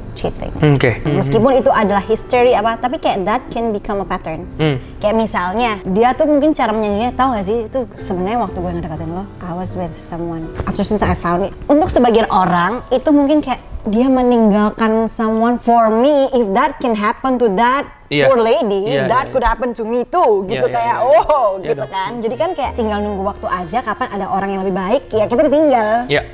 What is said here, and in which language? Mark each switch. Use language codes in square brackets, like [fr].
[en] Cheating. [id] Meskipun itu adalah history apa, tapi kayak [en] that can become a pattern. [id] Kayak misalnya dia tuh mungkin cara menyanyinya, tahu gak sih itu sebenarnya waktu gue ngedeketin lo, [en] I was with someone after since I found it. [id] Untuk sebagian orang itu mungkin kayak dia meninggalkan [en] someone for me. If that can happen to that poor lady, that could happen to me too. [id] Gitu kayak gitu kan. Jadi kan kayak tinggal nunggu waktu aja kapan ada orang yang lebih baik, ya kita ditinggal.